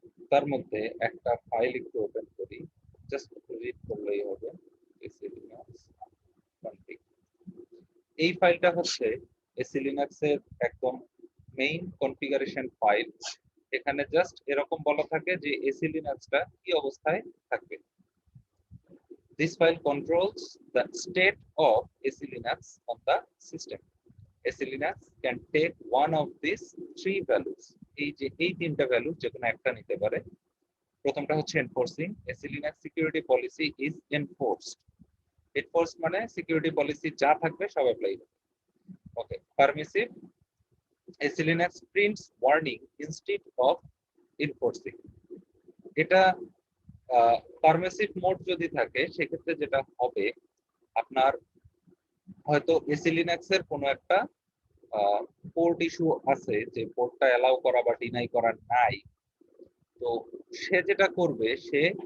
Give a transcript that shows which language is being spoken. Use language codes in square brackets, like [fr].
[bn] তার মধ্যে একটা ফাইল একটু ওপেন করি, জাস্ট রিড করলেই হবে। এসি লিনাক্স কনফিগ, এই ফাইলটা হচ্ছে এসি লিনাক্স এর একদম মেইন কনফিগারেশন ফাইল। এখানে জাস্ট এরকম বলা থাকে যে এসি লিনাক্সটা কি অবস্থায় থাকবে। [en] This file controls the state of AC Linux on the system. AC Linux can take one of these three values. [bn] এই তিনটা ভ্যালু যে কোনো একটা নিতে পারে। প্রথমটা হচ্ছে enforcing. [en] AC Linux security policy is enforced. [bn] Enforced মানে সিকিউরিটি পলিসি যা থাকবে সব অ্যাপ্লাই হবে। ওকে, permissive. [en] AC Linux prints warning instead of enforcing. [bn] এটা পারমিসিভ মোড যদি থাকে সেক্ষেত্রে যেটা হবে, আপনার হয়তো এসি লিনাক্স এর কোনো একটা পোর্ট ইস্যু আছে যে পোর্টটা অ্যালাউ করা বা ডিনাই করা নাই, তো সে যেটা করবে সে